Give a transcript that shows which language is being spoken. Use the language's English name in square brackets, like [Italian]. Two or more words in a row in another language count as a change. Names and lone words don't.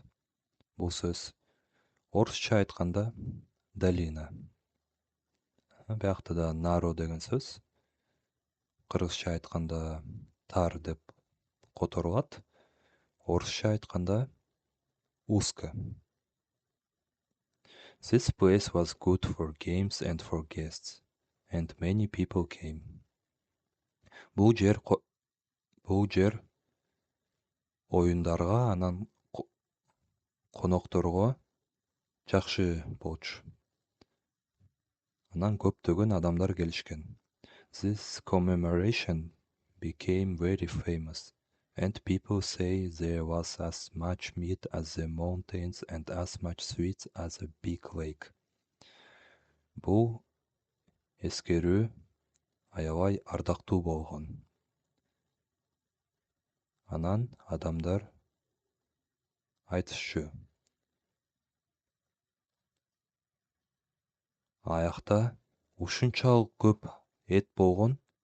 [Kyrgyz] Бул сөз орусча айтканда долина. Биякта да narrow деген сөз кыргызча айтканда тар деп которулат. Орусча айтканда узко. [English] This place was good for games and for guests, and many people came. [Kyrgyz] Бул жер оюндарга анан конокторго жакшы болчу. Анан көптөгөн адамдар келишкен. [English] This commemoration became very famous, and people say there was as much meat as the mountains and as much sweets as a big lake. [Kyrgyz] Бул эскерүү аябай ардактуу болгон. Анан адамдар айтышчу. Аякта ушунчалык көп эт болгон.